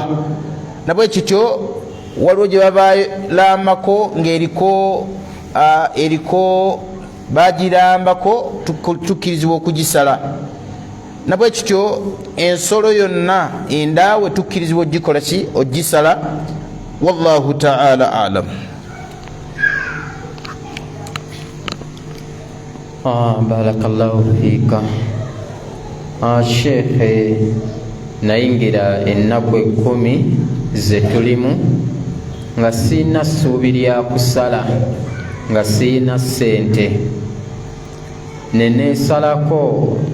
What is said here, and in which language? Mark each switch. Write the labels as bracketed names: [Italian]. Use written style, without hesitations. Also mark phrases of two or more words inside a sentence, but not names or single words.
[Ganda] Nabwe kityo waliwo gye babalambako ng'eriko bagirambako tukkirizibwa okugisala. Nabwe kityo ensolo yonna endaawe tukkirizibwa ogikola ki ogisala. [Arabic] والله تعالى أعلم. بارك الله فيك. [Ganda] Sheekhe, nayingira ennaku 10 ze tulimu nga siina ssuubi lya kusala, nga siina ssente, neneesalako